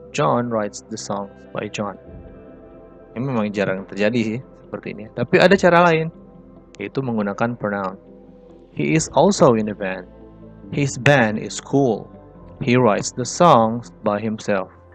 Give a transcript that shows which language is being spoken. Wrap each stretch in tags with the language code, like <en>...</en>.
<en>John writes the songs by John.</en> <id>Ini memang jarang terjadi sih seperti ini. Tapi ada cara lain, yaitu menggunakan pronoun.</id> <en>He is also in a band. His band is cool. He writes the songs by himself.</en>